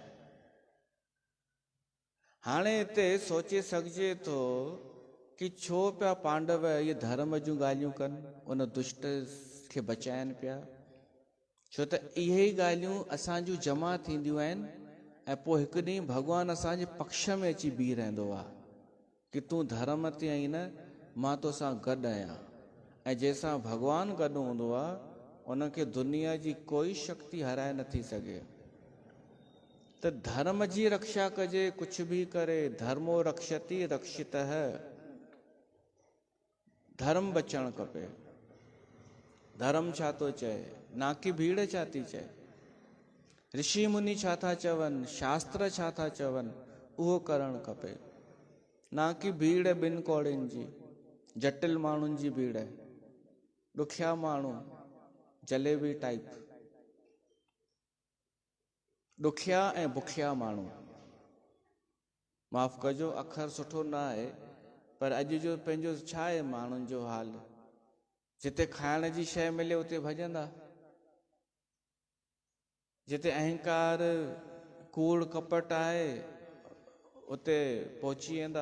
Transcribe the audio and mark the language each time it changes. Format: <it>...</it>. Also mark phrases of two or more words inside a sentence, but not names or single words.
<sd>हाणे हिते सोचे सघिजे थो कि छो पिया पांडव इहे धर्म जूं ॻाल्हियूं कनि, उन दुष्ट खे बचाइनि पिया, छो त इहे ई ॻाल्हियूं असांजूं जमा थींदियूं आहिनि ऐं पोइ हिकु ॾींहुं भॻवानु असांजे पक्ष में अची बीह रहंदो आहे कि तूं धर्म ते आई न, मां तोसां गॾु आहियां। ऐं जंहिंसां भॻवानु गॾु हूंदो आहे उनखे दुनिया जी कोई शक्ति हराए नथी सघे। त धर्म जी रक्षा कजे, कुझु बि करे,</sd> <sa>धर्मो रक्षति रक्षितः,</sa> <sd>धर्म बचणु खपे। धर्म छा थो चए, ना कि भीड़ छा थी चए, ऋषि मुनि छा था चवनि, शास्त्र छा था चवनि, उहो करणु खपे, ना कि भीड़ ॿिनि कौड़ियुनि जी, जटिल माण्हुनि जी भीड़, ॾुखिया माण्हू, जलेबी टाइप, ॾुखिया ऐं बुखिया माण्हू। माफ़ कजो, अखर सुठो न आहे, पर अॼु जो पंहिंजो छा आहे माण्हुनि जो हाल, जिते खाइण जी शइ मिले उते भॼंदा, जिते अहंकार कूड़ कपट आहे उते पहुची वेंदा।</sd>